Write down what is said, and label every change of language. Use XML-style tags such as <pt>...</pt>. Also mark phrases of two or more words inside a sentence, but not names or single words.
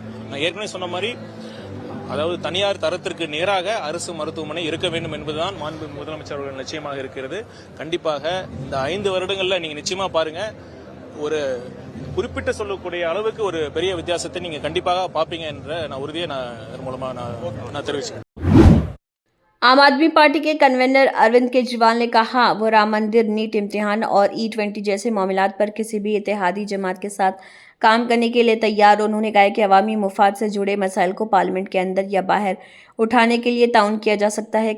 <ta>நான் ஏற்கனவே சொன்ன மாதிரி அதாவது தனியார் தரத்திற்கு நேராக அரசு மருத்துவமனை இருக்க வேண்டும் என்பதுதான் மாண்பு முதலமைச்சர் அவர்கள் நிச்சயமாக இருக்கிறது. கண்டிப்பாக இந்த 5 வருடங்கள்ல நீங்க நிச்சயமா பாருங்க ஒரு குறிப்பிட்ட சொல்லக்கூடிய அளவுக்கு ஒரு பெரிய வித்தியாசத்தை நீங்க கண்டிப்பாக பாப்பீங்க என்ற நான் உறுதியை நான் மூலமா நான் தெரிவிச்சேன்.</ta> <ur>عام آدمی پارٹی کے کنوینر اروند کیجریوال نے کہا، وہ رام مندر، نیٹ امتحان اور E20 جیسے معاملات پر کسی بھی اتحادی جماعت کے ساتھ کام کرنے کے لیے تیار. انہوں نے کہا کہ عوامی مفاد سے جڑے مسائل کو پارلیمنٹ کے اندر یا باہر اٹھانے کے لیے تعاون کیا جا سکتا ہے.</ur>